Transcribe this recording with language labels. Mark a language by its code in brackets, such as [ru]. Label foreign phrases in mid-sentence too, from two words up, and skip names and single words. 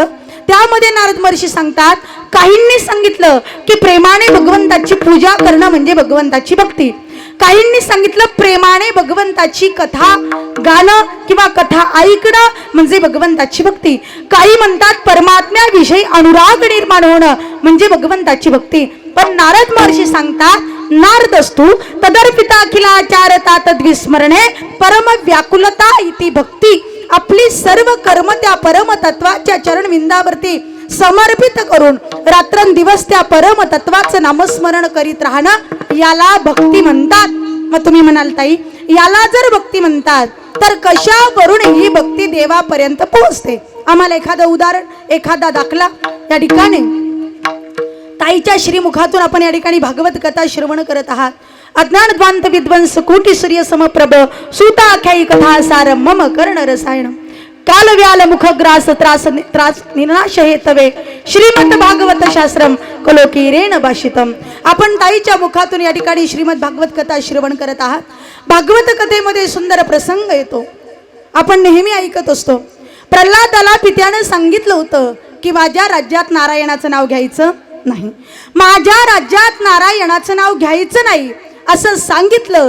[mr] त्यामध्ये नारद महर्षी सांगतात, काहींनी सांगितलं की प्रेमाने भगवंताची पूजा करणं म्हणजे भगवंताची भक्ती. काहींनी सांगितलं प्रेमाने भगवंताची कथा गाणं किंवा कथा ऐकणं म्हणजे भगवंताची भक्ती. काही म्हणतात परमात्म्याविषयी अनुराग निर्माण होणं म्हणजे भगवंताची भक्ती. पण नारद महर्षी सांगतात, [sa] नारदस्तु तदर्पिता अखिलाचारता तद्विस्मरणे परम व्याकुलता इति भक्ती. [mr] आपली सर्व कर्म त्या परमतत्वाच्या चरणविंदावरती समर्पित करून रात्रंदिवस त्या परमतत्वाचं नामस्मरण करीत राहणं याला भक्ती म्हणतात. मग तुम्ही म्हणाल ताई, याला जर भक्ती म्हणतात तर कशावरून ही भक्ती देवापर्यंत पोहोचते? आम्हाला एखादं उदाहरण, एखादा दाखला या ठिकाणी ताईच्या श्रीमुखातून आपण या ठिकाणी भागवत कथा श्रवण करत आहात. [sa] अज्ञान ध्वांत विध्वंस कोटी सूर्य समप्रभ सुताख्यायी कथा सार मम कर्ण रसायन काल व्याल मुख ग्रास त्रास त्रास निनाश हेतवे श्रीमद भागवत शास्त्रम कलोकीरेण भाषितम. [mr] आपण ताईच्या मुखातून या ठिकाणी श्रीमद भागवत कथा श्रवण करत आहात. भागवत कथेमध्ये सुंदर प्रसंग येतो, आपण नेहमी ऐकत असतो. प्रल्हादाला पित्यानं सांगितलं होतं की माझ्या राज्यात नारायणाचं नाव घ्यायचं नाही, माझ्या राज्यात नारायणाचं नाव घ्यायचं नाही असं सांगितलं.